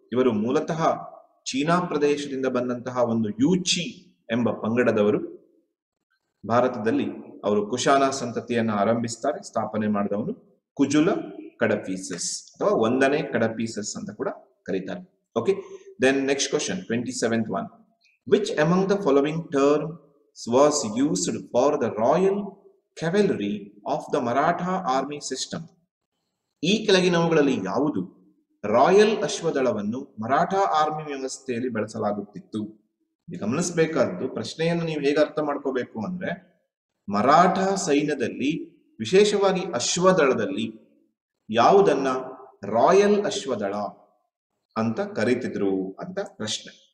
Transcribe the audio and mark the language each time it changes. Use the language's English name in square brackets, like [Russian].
[Kannada] ಇವರು ಮೂಲತಃ ಚೀನಾ ಪ್ರದೇಶದಿಂದ ಬಂದಂತಹ ಒಂದು ಯೂಚಿ ಎಂಬ ಪಂಗಡದವರು. ಭಾರತದಲ್ಲಿ ಅವರು ಕುಶಾನ ಸಂತತಿಯನ್ನ ಆರಂಭಿಸ್ತಾರೆ. ಸ್ಥಾಪನೆ ಮಾಡಿದವನು ಕುಜುಲ ಕಡಪೀಸಸ್ ಅಥವಾ 1ನೇ ಕಡಪೀಸಸ್ ಅಂತ ಕೂಡ ಕರೀತಾರೆ. [English] Okay, then next question 27th one. Which among the following terms was used for the royal cavalry of the Maratha army system? [Kannada] ಈ ಕೆಳಗಿನವುಗಳಲ್ಲಿ ಯಾವುದು ರಾಯಲ್ ಅಶ್ವದಳವನ್ನು ಮರಾಠ ಆರ್ಮಿ ವ್ಯವಸ್ಥೆಯಲ್ಲಿ ಬಳಸಲಾಗುತ್ತಿತ್ತು? ಗಮನಿಸಬೇಕಾದ್ದು ಪ್ರಶ್ನೆಯನ್ನು ನೀವು ಹೇಗೆ ಅರ್ಥ ಮಾಡ್ಕೋಬೇಕು ಅಂದ್ರೆ ಮರಾಠ ಸೈನ್ಯದಲ್ಲಿ ವಿಶೇಷವಾಗಿ ಅಶ್ವದಳದಲ್ಲಿ ಯಾವುದನ್ನ ರಾಯಲ್ ಅಶ್ವದಳ ಅಂತ ಕರೀತಿದ್ರು ಅಂತ ಪ್ರಶ್ನೆ.